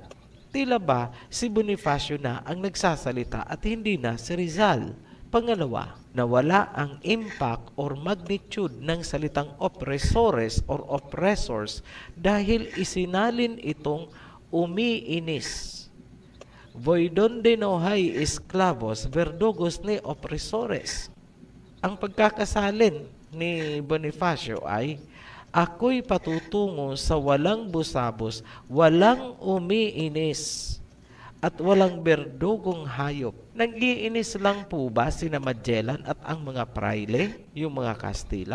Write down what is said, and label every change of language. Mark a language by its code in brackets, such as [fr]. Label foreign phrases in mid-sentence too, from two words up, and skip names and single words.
[tl] Tila ba si Bonifacio na ang nagsasalita at hindi na si Rizal? Pangalawa, nawala ang [en] impact or magnitude [tl] ng salitang oppressores [en] or oppressors [tl] dahil isinalin itong umiinis. [es] Voy donde no hay esclavos, verdugos ni opresores. [tl] Ang pagkakasalin ni Bonifacio ay, ako'y patutungo sa walang busabos, walang umiinis, at walang berdugong hayop. Nag-iinis lang po ba sina Magellan at ang mga praile, yung mga Kastila?